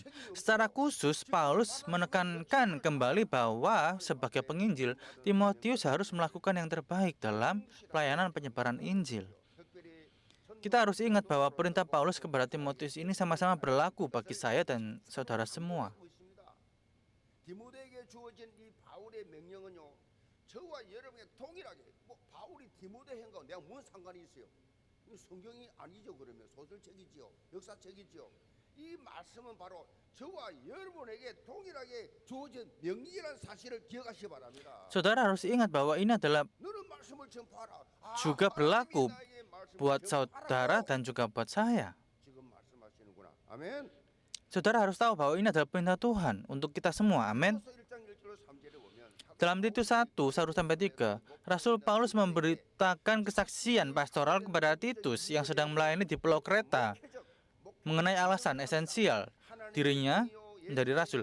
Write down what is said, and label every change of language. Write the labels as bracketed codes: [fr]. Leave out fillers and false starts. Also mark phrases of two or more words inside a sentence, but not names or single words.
[id] Secara khusus, Paulus menekankan kembali bahwa sebagai penginjil, Timotius harus melakukan yang terbaik dalam pelayanan penyebaran Injil. Kita harus ingat bahwa perintah Paulus kepada Timotius ini sama-sama berlaku bagi saya dan saudara semua. [ko] 디모데에게 주어진 이 바울의 명령은요, 저와 여러분에게 동일하게 바울이 디모데 행과 내가 무슨 상관이 있어요? 이 성경이 아니죠. 그러면 소설책이지요, 역사책이지요. 이 말씀은 바로 저와 여러분에게 동일하게 주어진 명령이라는 사실을 기억하시기 바랍니다. [id] Saudara harus ingat bahwa ini adalah [ko] 너는 말씀을 전파하라. [id] juga berlaku buat saudara dan juga buat saya. [ko] 지금 말씀하시는구나. 아멘. [id] Saudara harus tahu bahwa ini adalah perintah Tuhan untuk kita semua. Amin. Dalam Titus 1:1-3, Rasul Paulus memberitakan kesaksian pastoral kepada Titus yang sedang melayani di Pulau Kreta mengenai alasan esensial dirinya menjadi rasul.